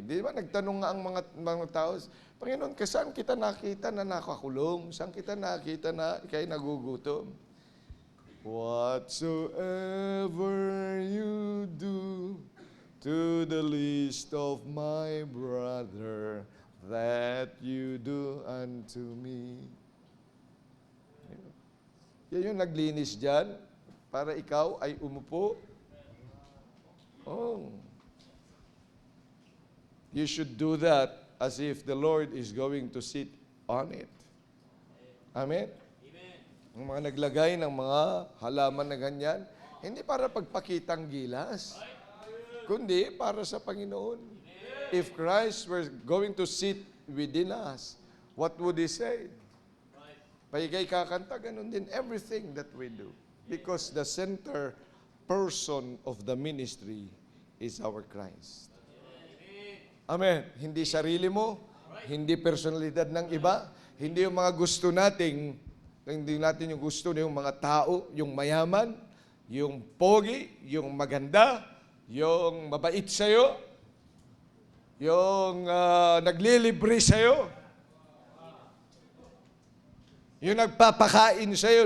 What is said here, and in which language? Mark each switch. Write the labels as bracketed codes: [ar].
[tl] Di ba nagtanong nga ang mga tao, Panginoon, saan kita nakita na nakakulong? Saan kita nakita na ikay nagugutom? [en] Whatsoever you do to the least of my brother, that you do unto me. [tl] Yan yung naglinis dyan para ikaw ay umupo. Oh. [en] You should do that as if the Lord is going to sit on it. Amen? [tl] Ang mga naglagay ng mga halaman na ganyan, hindi para pagpakitang gilas, kundi para sa Panginoon. [en] If Christ were going to sit within us, what would He say? [tl] Paigay kakanta, ganun din [en] everything that we do. Because the center person of the ministry is our Christ. Amen. [tl] Hindi sarili mo, hindi personalidad ng iba, hindi yung mga gusto nating, hindi natin yung gusto yung mga tao, yung mayaman, yung pogi, yung maganda, yung mabait sa'yo, yung naglilibre sa'yo, yung nagpapakain sa'yo.